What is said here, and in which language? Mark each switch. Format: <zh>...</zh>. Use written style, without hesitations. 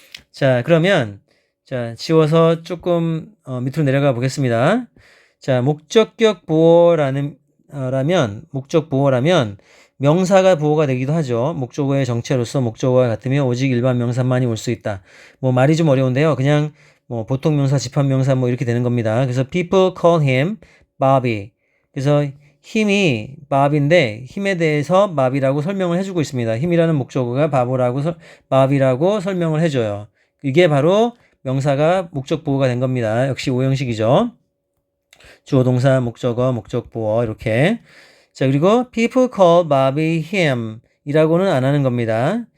<ko>자, 그러면 자, 지워서 조금 밑으로 내려가 보겠습니다. 자, 목적격 보어라면 명사가 보어가 되기도 하죠. 목적어의 정체로서 목적어가 같으면 오직 일반 명사만이 올 수 있다. 뭐 말이 좀 어려운데요. 그냥 뭐 보통 명사, 집합 명사 뭐 이렇게 되는 겁니다. 그래서</ko> <en>people call him Bobby.</en> <ko>그래서 힘이 Bob인데 힘에 대해서 Bob이라고 설명을 해주고 있습니다. 힘이라는 목적어가 Bob이라고 설명을 해줘요. 이게 바로 명사가 목적 보어가 된 겁니다. 역시 5형식이죠. 주어, 동사, 목적어, 목적 보어 이렇게. 자, 그리고</ko> <en>people call Bobby him</en> <ko>이라고는 안 하는 겁니다.</ko>